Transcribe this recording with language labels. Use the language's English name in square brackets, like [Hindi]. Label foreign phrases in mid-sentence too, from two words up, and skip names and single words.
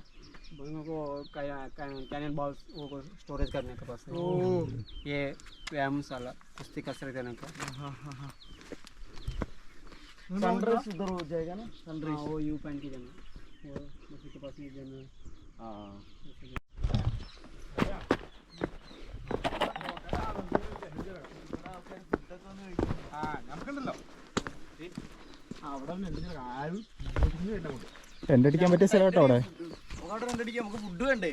[Hindi] बंदों को [English] cannon balls [Hindi] वो स्टोरेज करने के पास है। ये व्यायामशाला कुश्ती कसरत करने का। सनराइज उधर हो जाएगा ना, हाँ, सनराइज। वो यू पॉइंट की जगह वो उसी के पास में जगह। हाँ [Malayalam] ടെൻ്റ് അടിക്കാൻ പറ്റിയ സ്ഥലം കേട്ടോ അവിടെ. നമുക്ക് ഫുഡ് വേണ്ടേ?